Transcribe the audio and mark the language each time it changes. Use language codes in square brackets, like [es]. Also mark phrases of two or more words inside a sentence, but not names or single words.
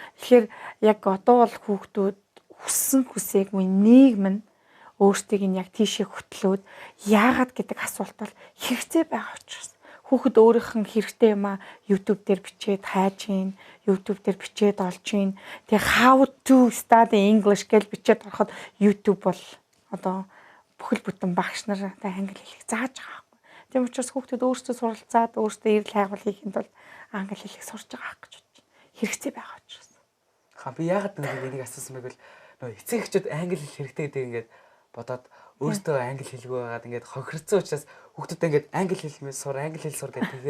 [mn] Тэгэхээр яг одоо бол хүүхдүүд хүссэн хүсээгүй нийгэм нь өөрсдийг нь яг тийшээ хөтлөөд яагаад гэдэг асуулт бол хэрэгцээ байгаа учраас хүүхэд өөрийнх нь хэрэгтэй юм YouTube дээр бичээд хайж гин, YouTube дээр бичээд олж гин. Тэгээ [en] how to study English [mn] гэж бичээд ороход YouTube бол одоо бүхэл бүтэн багш нартай англи хэлийг зааж байгаа байхгүй. Тийм учраас хүүхдүүд өөрсдөө суралцаад өөрсдөө эрэл хайгуул хийхэд бол англи хэлийг сурж байгаа гэж бодож байна. Хэрэгцээ байгаа учраас. Би яагаад энийг асуусан бэ гэвэл нөгөө эцэг эхчүүд англи хэл хэрэгтэй гэдэг ингээд бодоод өөртөө англи хэлгүй байгаад ингээд хохирцсан учраас хүүхдүүдэд ингээд англи хэл сур гэдэг.